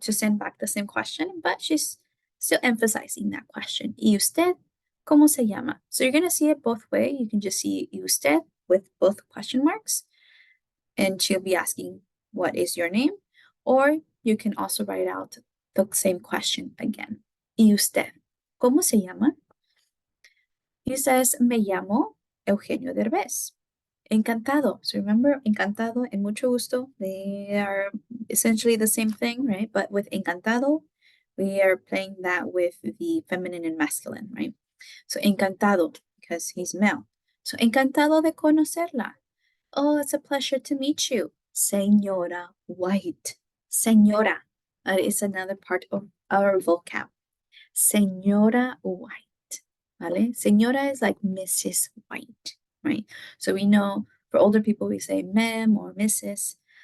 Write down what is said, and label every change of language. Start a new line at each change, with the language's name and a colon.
English: To send back the same question, but she's still emphasizing that question.
Spanish: ¿Y usted? ¿Cómo se llama?
English: So you're going to see it both ways. You can just see
Spanish: ¿y usted?
English: With both question marks. And she'll be asking, what is your name? Or you can also write out the same question again.
Spanish: ¿Y usted? ¿Cómo se llama?
English: He says,
Spanish: me llamo Eugenio Derbez. Encantado.
English: So remember, encantado and mucho gusto, they are essentially the same thing, right? But with encantado, we are playing that with the feminine and masculine, right? So encantado, because he's male.
Spanish: So encantado de conocerla.
English: Oh, it's a pleasure to meet you. Señora White. Señora. That is another part of our vocab. Señora White. ¿Vale? Señora is like Mrs. White, right? So we know for older people we say ma'am or Mrs.